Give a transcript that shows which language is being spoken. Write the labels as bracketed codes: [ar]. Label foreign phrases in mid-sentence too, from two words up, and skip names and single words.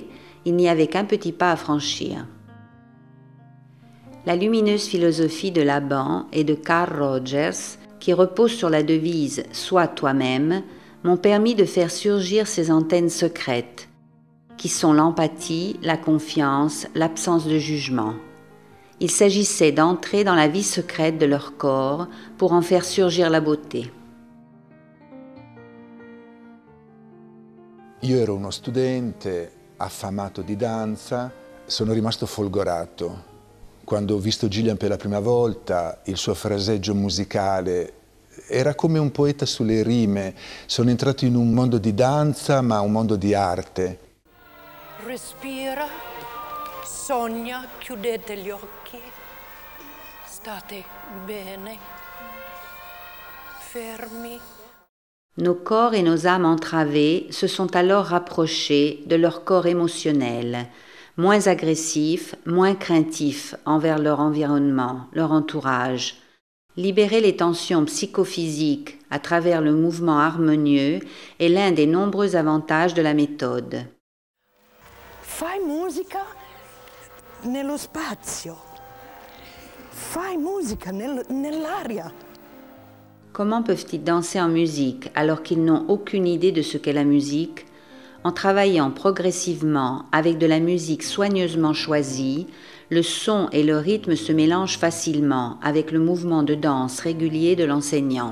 [fr] Il n'y avait qu'un petit pas à franchir. La lumineuse philosophie de Laban et de Carl Rogers, qui repose sur la devise « Sois toi-même », m'ont permis de faire surgir ces antennes secrètes, qui sont l'empathie, la confiance, l'absence de jugement. Il s'agissait d'entrer dans la vie secrète de leur corps pour en faire surgir la beauté. [it] Io ero uno studente affamato di danza, sono rimasto folgorato. Quando ho visto Gillian per la prima volta, il suo fraseggio musicale era come un poeta sulle rime. Sono entrato in un mondo di danza, ma un mondo di arte. Respira, sogna, chiudete gli occhi, state bene, fermi. [fr] Nos corps et nos âmes entravées se sont alors rapprochés de leur corps émotionnel, moins agressifs, moins craintifs envers leur environnement, leur entourage. Libérer les tensions psychophysiques à travers le mouvement harmonieux est l'un des nombreux avantages de la méthode. [it] Fai musica nello spazio, fai musica nell'aria. [fr] Comment peuvent-ils danser en musique alors qu'ils n'ont aucune idée de ce qu'est la musique ? En travaillant progressivement avec de la musique soigneusement choisie, le son et le rythme se mélangent facilement avec le mouvement de danse régulier de l'enseignant.